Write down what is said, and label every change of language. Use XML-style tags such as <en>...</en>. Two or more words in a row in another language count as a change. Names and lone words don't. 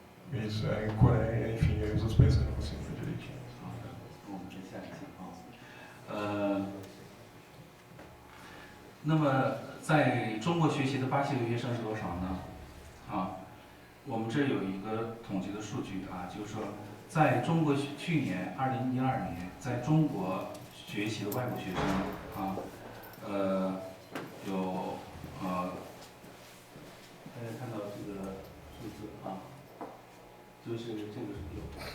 <pt>Isso, em Coreia, enfim, aí os outros países eu não consigo ver direitinho.</pt> <zh>好的，我们再下一题那么在中国学习的巴西留学生是多少呢？我们这有一个统计的数据就是说，在中国去年2012年，在中国学习的外国学生有大家看到这个数字就是这个是有。</zh>